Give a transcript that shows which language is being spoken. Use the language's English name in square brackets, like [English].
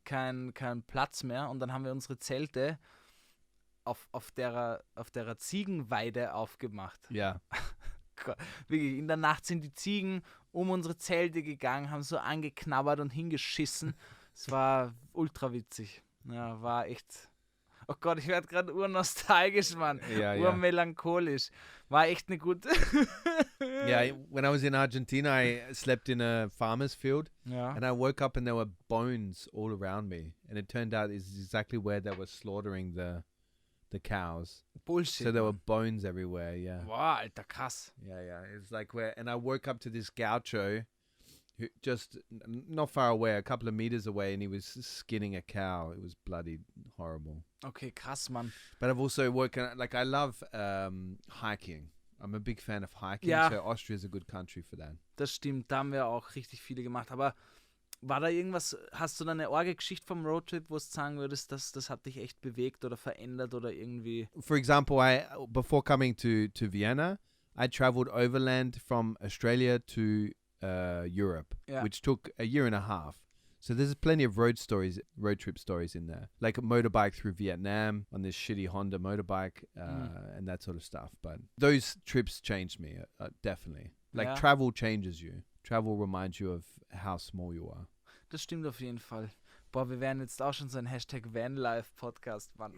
[German] kein Platz mehr und dann haben wir unsere Zelte auf der Ziegenweide aufgemacht. [English] Yeah. [German] Wirklich, in der Nacht sind die Ziegen um unsere Zelte gegangen, haben so angeknabbert und hingeschissen. Es war ultra witzig. Ja, war echt... Oh Gott, ich werde gerade urnostalgisch, Mann. Ja, ja. Urmelancholisch. War echt eine gute... [English] Yeah, when I was in Argentina, I slept in a farmer's field, [German] Ja. [English] and I woke up and there were bones all around me. And it turned out it's exactly where they were slaughtering the cows. Bullshit. So there were [German] Mann. [English] bones everywhere. Yeah, [German] Boah, Alter, krass. [English] yeah. It's like where, and I woke up to this gaucho, who just not far away, a couple of meters away, and he was skinning a cow. It was bloody horrible. Okay, krass, Mann. But I've also worked like I love hiking. I'm a big fan of hiking. [German] Ja. [English] So Austria is a good country for that. [German] Das stimmt, da haben wir auch richtig viele gemacht. Aber war da irgendwas, hast du da eine arge Geschichte vom Roadtrip, wo du sagen würdest, das hat dich echt bewegt oder verändert oder irgendwie... [English] For example, before coming to Vienna, I traveled overland from Australia to Europe, Yeah. which took a year and a half. So there's plenty of road trip stories in there, like a motorbike through Vietnam on this shitty Honda motorbike and that sort of stuff. But those trips changed me, definitely. Like Yeah. travel changes you. Travel reminds you of how small you are. [German] Das stimmt auf jeden Fall. Boah, wir werden jetzt auch schon so ein Hashtag Vanlife-Podcast machen.